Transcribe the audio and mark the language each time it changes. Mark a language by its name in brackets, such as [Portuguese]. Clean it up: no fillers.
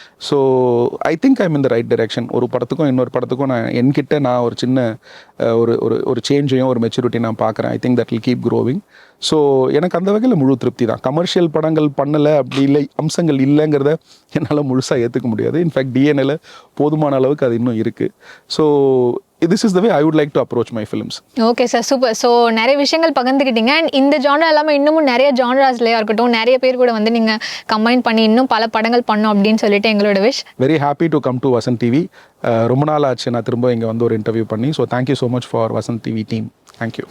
[English] So I think I'm in the right direction. [Tamil] ஒரு படத்துக்கும் இன்னொரு படத்துக்கும் என்கிட்ட நான் ஒரு சின்ன ஒரு சேஞ்சையும் ஒரு மெச்சூரிட்டி நான் பார்க்குறேன். [English] I think that will keep growing. So [Tamil] எனக்கு அந்த வகையில் முழு திருப்தி தான். கமர்ஷியல் படங்கள் பண்ணலை அப்படி இல்லை, அம்சங்கள் இல்லைங்கிறத என்னால் முழுசாக ஏற்றுக்க முடியாது. இன்ஃபேக்ட் டிஎன்ஏல போதுமான அளவுக்கு அது இன்னும் இருக்குது. [English] So this is the way I would like to approach my films. [Tamil] Okay sir, super. So நிறைய விஷயங்கள் பகிர்ந்துக்கிட்டீங்க. அண்ட் இந்த ஜானரா இல்லாமல் இன்னமும் நிறைய ஜானராஸ்லேயே இருக்கட்டும், நிறைய பேர் கூட வந்து நீங்கள் கம்பைன் பண்ணி இன்னும் பல படங்கள் பண்ணோம் அப்படின்னு சொல்லிட்டு எங்களோட wish. [English] Very happy to come to Vasanth TV. [Tamil] ரொம்ப நாள் ஆச்சு நான் திரும்ப இங்கே வந்து ஒரு இன்டர்வியூ பண்ணி. So [English] Thank you so much for Vasanth TV team. [Tamil] Thank you.